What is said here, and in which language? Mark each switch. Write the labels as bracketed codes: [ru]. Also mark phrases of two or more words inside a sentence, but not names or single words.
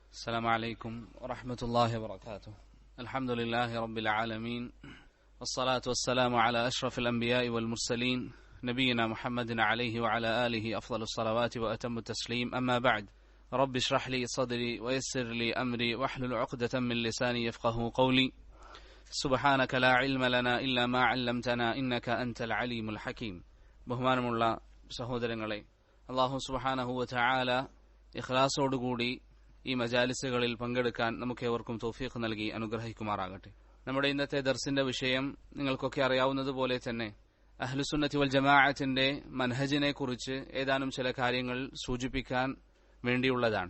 [ar] السلام عليكم ورحمة الله وبركاته. الحمد لله رب العالمين والصلاة والسلام على أشرف الأنبياء والمرسلين نبينا محمد عليه وعلى آله أفضل الصلوات وأتم التسليم. أما بعد، رب اشرح لي صدري ويسر لي أمري واحلل عقدة من لساني يفقه قولي. سبحانك لا علم لنا إلا ما علمتنا إنك أنت العليم الحكيم. [ml] ബഹുമാനമുള്ള സഹോദരങ്ങളെ, [ar] الله سبحانه و تعالى [ml] ഇഖ്ലാസോടുകൂടി ഈ മജാലിസുകളിൽ പങ്കെടുക്കാൻ നമുക്കേവർക്കും തൗഫീഖ് നൽകി അനുഗ്രഹിക്കുമാറാകട്ടെ. നമ്മുടെ ഇന്നത്തെ ദർസിന്റെ വിഷയം നിങ്ങൾക്കൊക്കെ അറിയാവുന്നതുപോലെ തന്നെ അഹ്ലുസുന്നത്തി വൽ ജമാഅത്തിന്റെ മൻഹജിനെ കുറിച്ച് ഏതാനും ചില കാര്യങ്ങൾ സൂചിപ്പിക്കാൻ വേണ്ടിയുള്ളതാണ്.